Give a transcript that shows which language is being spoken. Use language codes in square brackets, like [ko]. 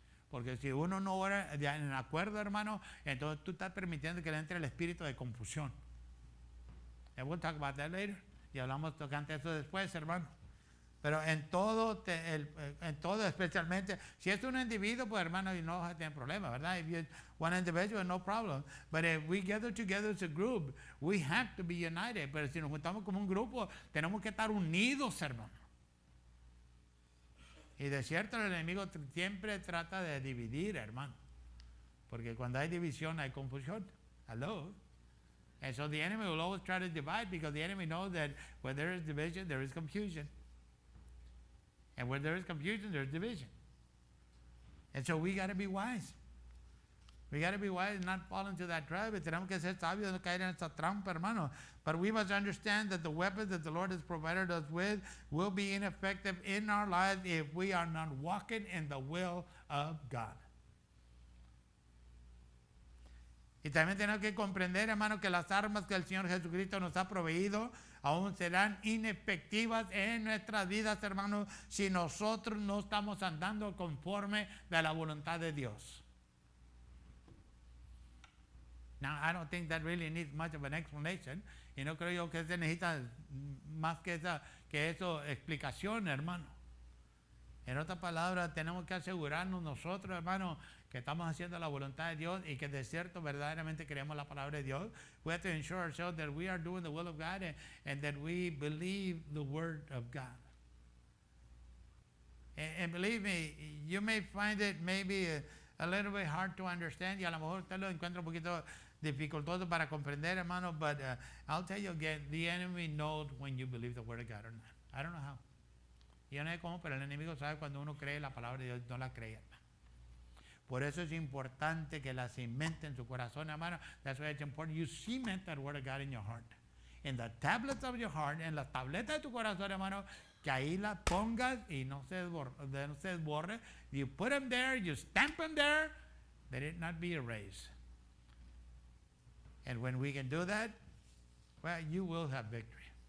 [es] Porque si uno no ora en acuerdo, hermano, entonces tú estás permitiendo que le entre el espíritu de confusión. [en] And we'll talk about that later. [es] Y hablamos tocante eso después, hermano. Pero en todo, especialmente, si es un individuo, pues hermano, no vas a tener problema, ¿verdad? [en] If you're one individual, no problem. But if we gather together as a group, we have to be united. [es] Pero si nos juntamos como un grupo, tenemos que estar unidos, hermano. Y de cierto, el enemigo siempre trata de dividir, hermano. Porque cuando hay división, hay confusión. [en] Hello? And so the enemy will always try to divide because the enemy knows that where there is division, there is confusion. And where there is confusion, there is division. And so we got to be wise. We got to be wise and not fall into that trap. [es] Tenemos que ser sabios, no caer en esta trampa, hermano. [en] But we must understand that the weapons that the Lord has provided us with will be ineffective in our lives if we are not walking in the will of God. [es] Y también tenemos que comprender, hermano, que las armas que el Señor Jesucristo nos ha proveído aún serán inefectivas en nuestras vidas, hermano, si nosotros no estamos andando conforme de la voluntad de Dios. [en] Now, I don't think that really needs much of an explanation. [es] Y no creo yo que se necesita más que eso explicación, hermano. En otras palabras, tenemos que asegurarnos nosotros, hermanos, que estamos haciendo la voluntad de Dios y que de cierto verdaderamente queremos la palabra de Dios. [en] We have to ensure ourselves that we are doing the will of God and that we believe the word of God. And believe me, you may find it maybe a little bit hard to understand, [es] y a lo mejor usted lo encuentra un poquito dificultoso para comprender, hermano, [en] but I'll tell you again, the enemy knows when you believe the word of God or not. I don't know how. [es] Yo no sé cómo, pero el enemigo sabe cuando uno cree la palabra de Dios, no la cree, hermano. Por eso es importante que la cimente en su corazón, hermano. [en] That's why it's important you cement that word of God in your heart. In the tablets of your heart, [es] en las tabletas de tu corazón, hermano, que ahí las pongas y no se desborre. [en] You put them there, you stamp them there, let it not be erased. And when we can do that, well, you will have victory.